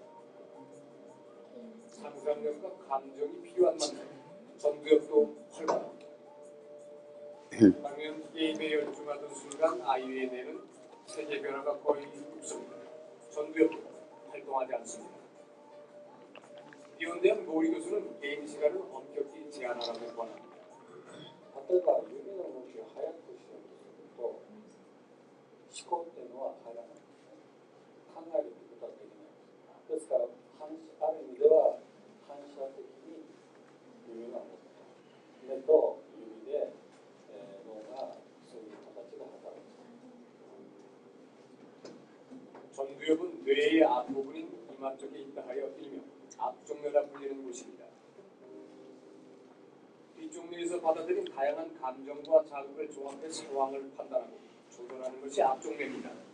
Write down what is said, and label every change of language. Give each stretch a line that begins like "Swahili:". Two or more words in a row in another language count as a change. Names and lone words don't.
Korean: 상상력과 감정이 필요한 만큼 전두엽도 활발합니다. 반면 게임에 열중하던 순간 아이의 뇌는 세계 변화가 거의 없습니다. 전두엽도 활동하지 않습니다. 이원대학 노리 교수는 게임 시간을 엄격히 제한하라고 권합니다.
Japanese: 例えば指の動きを速くしようとすると思考っていうのは入らない。考えるってことはできない。ですからある意味では反射的に指が動く。目と指で、脳がそういう形で働く。
Korean: 전두엽은 뇌의 앞부분인 이마 쪽에 있다 하여 일명 앞쪽뇌라 불리는 곳입니다. 뒤쪽뇌에서 받아들인 다양한 감정과 자극을 조합해 상황을 판단하고 조절하는 것이 앞쪽뇌입니다.